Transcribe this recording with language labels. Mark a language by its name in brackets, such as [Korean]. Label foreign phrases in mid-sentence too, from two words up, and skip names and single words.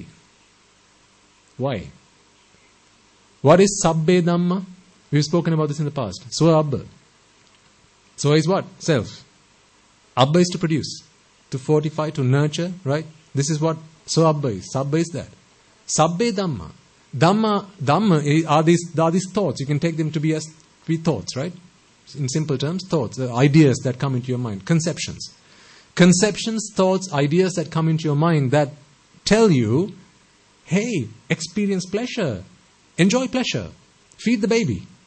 [English] Why? What is [Pali] Sabbe Dhamma? [English] We've spoken about this in the past. [Pali] Swa Abba. [English] Swa is what? Self. Abba is to produce, to fortify, to nurture, right? This is what [Pali] Swa Abba [English] is. Sabba is that. [Pali] Sabbe Dhamma. [English] Dhamma are these thoughts. You can take them to be thoughts, right? In simple terms, thoughts, ideas that come into your mind, conceptions. Conceptions, thoughts, ideas that come into your mind that tell you, hey, experience pleasure, enjoy pleasure, feed the baby.